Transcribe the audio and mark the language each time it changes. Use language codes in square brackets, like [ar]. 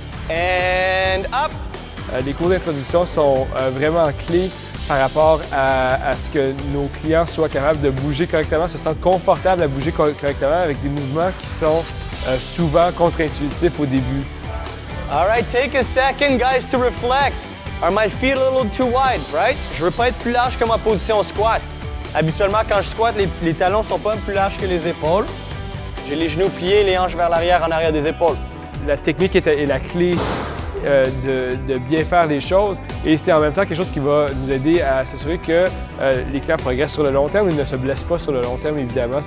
[en] And up! [fr] Les cours d'introduction sont vraiment clés par rapport à ce que nos clients soient capables de bouger correctement, se sentent confortables à bouger correctement avec des mouvements qui sont souvent contre-intuitifs au début. [en] All right, take a second, guys, to reflect. Are my feet a little too wide, right? [fr] Je veux pas être plus large que ma position squat. Habituellement, quand je squatte, les talons sont pas plus larges que les épaules. J'ai les genoux pliés, les hanches vers l'arrière, en arrière des épaules. La technique est la clé de bien faire les choses et c'est en même temps quelque chose qui va nous aider à s'assurer que les clients progressent sur le long terme et ne se blessent pas sur le long terme, évidemment.